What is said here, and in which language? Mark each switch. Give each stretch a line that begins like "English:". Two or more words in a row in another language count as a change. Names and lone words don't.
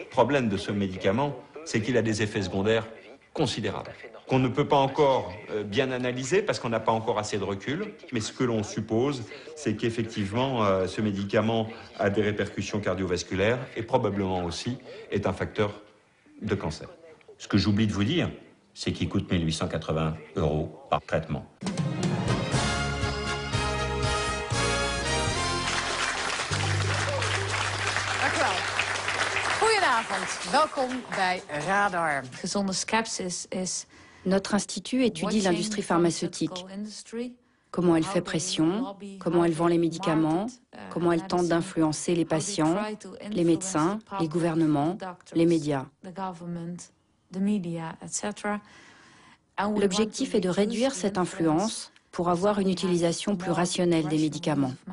French: Le problème de ce médicament, c'est qu'il a des effets secondaires considérables, qu'on ne peut pas encore bien analyser parce qu'on n'a pas encore assez de recul. Mais ce que l'on suppose, c'est qu'effectivement, ce médicament a des répercussions cardiovasculaires et probablement aussi est un facteur de cancer. Ce que j'oublie de vous dire, c'est qu'il coûte 1 880 € par traitement.
Dutch: Welkom bij Radar. Gezonde skepsis is.
French: Notre institut étudie l'industrie pharmaceutique. Comment elle fait pression, comment elle vend les médicaments, comment elle tente d'influencer les patients, les médecins, les gouvernements, les médias. L'objectif est de réduire cette influence pour avoir une utilisation plus rationnelle des médicaments.